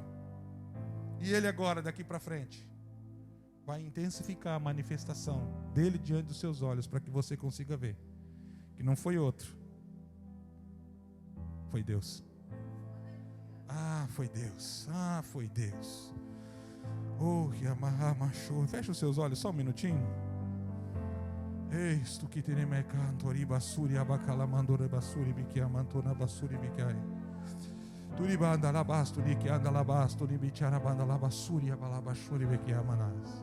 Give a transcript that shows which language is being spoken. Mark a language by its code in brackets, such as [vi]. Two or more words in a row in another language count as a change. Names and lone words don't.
[pt] E Ele agora, daqui para frente, vai intensificar a manifestação dele diante dos seus olhos, para que você consiga ver que não foi outro, foi Deus. Foi Deus. Oh, que amarramachou. Fecha os seus olhos só um minutinho. Eis tu que tereme cantori basuri abacala mandora basuri bikia mantona basuri bikai. Turibanda labasto, nikianda labasto, nibicarabanda labassuria, balabashuri, bekiamanas.